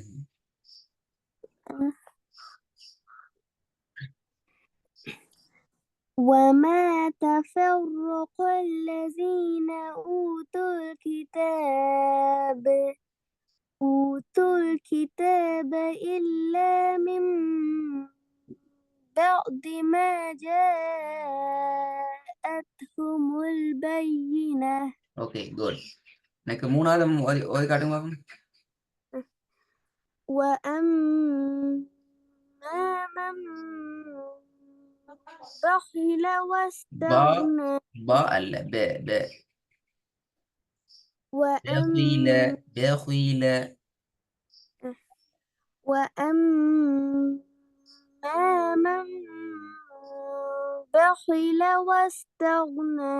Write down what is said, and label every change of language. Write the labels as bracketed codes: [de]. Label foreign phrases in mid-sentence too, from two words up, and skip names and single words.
[ar] وما تفرق الذين أوتوا الكتاب إلا من بعد ما جاءتهم البينة [en] okay good. [ta] எனக்கு மூணாவது ஓதி காட்டுங்க பாப்போம். [ar] وأما من بخل واستغنى با அல்ல ب بخيل وأما من بخل واستغنى